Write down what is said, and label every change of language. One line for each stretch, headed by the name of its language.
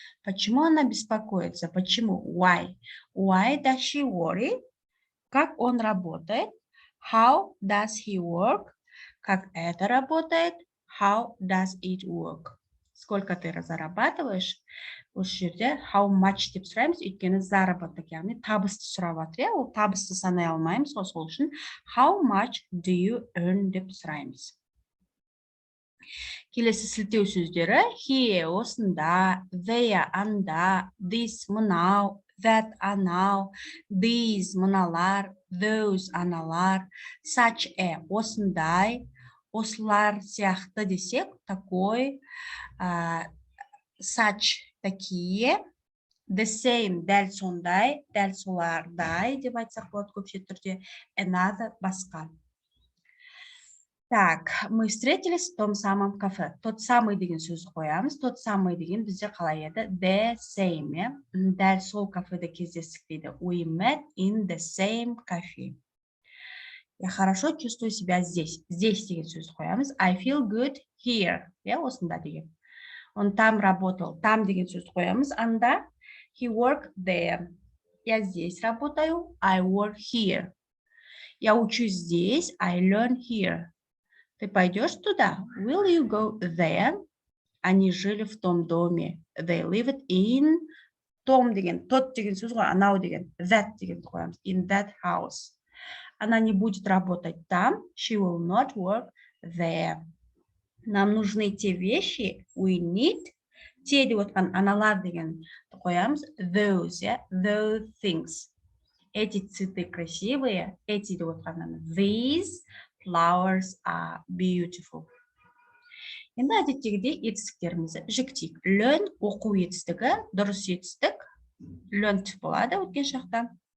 Russian: Почему она беспокоится? Почему?
English: Why? Why does she worry?
Russian: Как он работает?
English: How does he work?
Russian: Как это работает?
English: How does it work?
Russian: Сколько ты зарабатываешь?
Kazakh: Осы жерде how much деп сұраймыз, өйткені заработок, яғни табысты сұрап жатыр, ол табысты санай алмаймыз, сол үшін
English: how much do you earn
Kazakh: деп сұраймыз. Келесі сілтеу сөздері here, осында, there, анда, this, мынау, that, анау, these, мыналар, those, аналар, such a, осындай, осылар сияқты десек, такой, such, такие, the same, дәл сондай, дәл солардай деп айтсақ болады көпше түрде, another, басқа.
Russian: Так, мы встретились в том самом кафе.
Kazakh: Тот самый деген сөзді қоямыз. Тот самый деген бізде қалай еді?
English: The same,
Kazakh: дәл сол кафеде кездестік дейді.
English: We met in the same cafe.
Russian: Я хорошо чувствую себя здесь.
Kazakh: Здесь деген сөзді қоямыз.
English: I feel good here. Я осында деген.
Russian: Он там работал.
Kazakh: Там деген сөзді қоямыз. Анда
English: he worked there.
Russian: Я здесь работаю.
English: I work here.
Russian: Я учусь здесь.
English: I learn here.
Russian: Ты пойдешь туда?
English: Will you go there?
Russian: Они жили в том доме.
English: They lived in
Kazakh: том деген, тот деген сөз ғой, анау деген, that деген қоямыз.
English: In that house.
Russian: Она не будет работать там.
English: She will not work there.
Russian: Нам нужны те вещи.
English: We need.
Kazakh: Те деп отқан аналар деген қоямыз.
English: Those, yeah? Those things.
Russian: Эти цветы красивые.
Kazakh: Эти деп отқан
English: these flowers are beautiful.
Kazakh: Енді әдеттегідей етістіктерімізді жіктейік. Learn оқу етістігі, дұрыс етістік. Learned болады өткен шақта.